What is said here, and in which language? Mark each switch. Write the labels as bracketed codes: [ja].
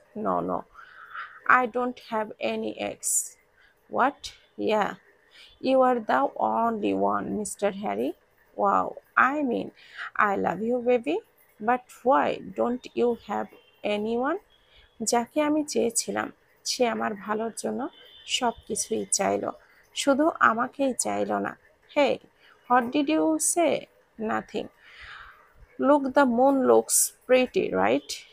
[en] No no, I don't have any ex. What? Yeah, you are the only one, Mr. Harry. Wow, I mean, I love you, baby. But why don't you have anyone? [bn] যাকে আমি চেয়েছিলাম, সে আমার ভালোর জন্য সব কিছুই চাইলো, শুধু আমাকেই চাইলো না। [en] Hey, what did you say? Nothing. Look, the moon looks pretty, right?